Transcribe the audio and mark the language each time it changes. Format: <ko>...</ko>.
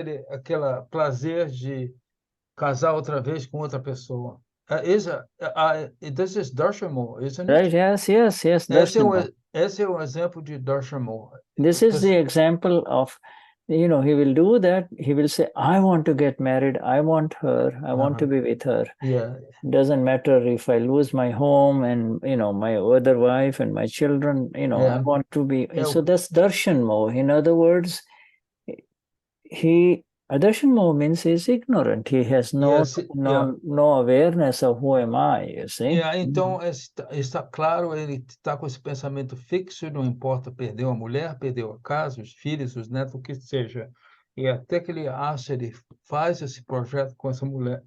<pt>Aquela prazer de casar outra vez com outra pessoa.</pt> <en>This is Darshan Moha, isn't it? Right, yes.</en> <pt>Esse é o exemplo de Darshan Moha.</pt> <en>This is the example of, you know, he will do that. He will say, I want to get married. I want her. I want to be with her. Yeah. Doesn't matter if I lose my home and, you know, my other wife and my children, you know, I want to be. So that's Darshan Moha. In other words, Darshan Moha means he's ignorant. He has no awareness of who am I, you see?</en> <pt>Então, está claro, ele está com esse pensamento fixo, não importa, perdeu a mulher, perdeu a casa, os filhos, os netos, o que seja. E até que ele acha, ele faz esse projeto com essa mulher.</pt>